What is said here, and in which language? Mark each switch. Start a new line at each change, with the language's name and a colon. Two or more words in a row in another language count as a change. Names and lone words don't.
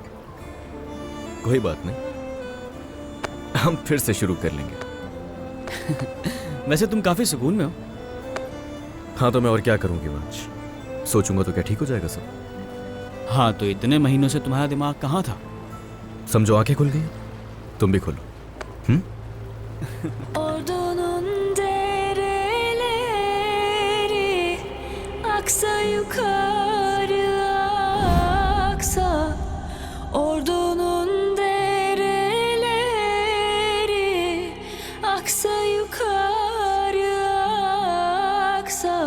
Hindi: कोई बात नहीं, हम फिर से शुरू कर लेंगे। वैसे तुम काफी सुकून में हो। हाँ तो मैं और क्या करूँगी वंश, सोचूंगा तो क्या ठीक हो जाएगा सब। हाँ तो इतने महीनों से तुम्हारा दिमाग कहाँ था? समझो आंखें खुल गई, तुम भी खोलो।
Turkish: Ordunun dereleri aksa yukarı aksa. Ordunun dereleri aksa yukarı aksa.